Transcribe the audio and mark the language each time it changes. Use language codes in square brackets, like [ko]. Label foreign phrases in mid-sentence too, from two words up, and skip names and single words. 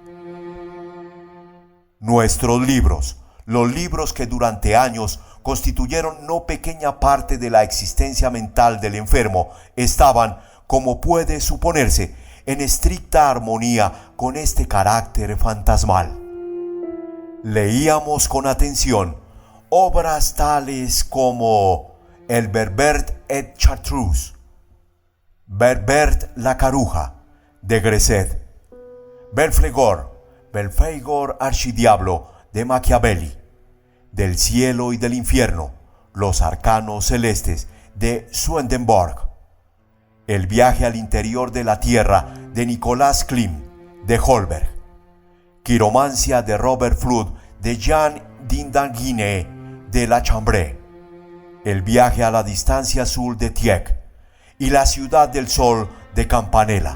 [es] Nuestros libros, los libros que durante años constituyeron no pequeña parte de la existencia mental del enfermo, estaban, como puede suponerse, en estricta armonía con este carácter fantasmal. Leíamos con atención obras tales como el Berbert et Chartreuse, Berbert la Caruja, de Gresset, Belfegor archidiablo, de Machiavelli, Del cielo y del infierno, los arcanos celestes, de Swedenborg, El viaje al interior de la tierra, de Nicolas Klim, de Holberg, Quiromancia de Robert Flood, de Jean Dindangine, de La Chambre, El viaje a la distancia azul, de Tieck, y La ciudad del sol, de Campanella.